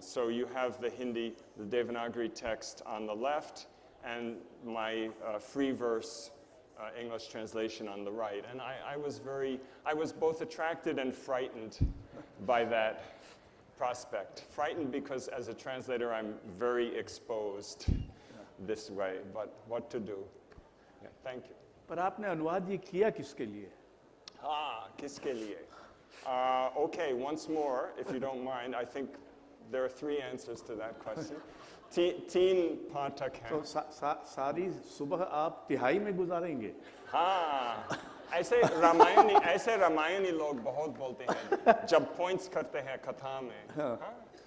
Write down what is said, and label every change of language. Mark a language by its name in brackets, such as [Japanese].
[English] So you have the Hindi, the Devanagari text on the left, and my free verse English translation on the right. And I was both attracted and frightened by that prospect. Frightened because as a translator I'm very exposed this way, but what to do? Yeah, thank you. [Hindi] पर आपने अनुवाद ये किया किसके लिए? किसके लिए? [English] Okay, once more, if you don't mind, I think there are 3 answers to that question. [Hindi] 3 पाठक हैं. तो सारी सुबह आप तिहाई में गुजारेंगे? हाँ, ऐसे रामायणी लोग बहुत बोलते हैं जब points करते हैं कथा में, हाँ?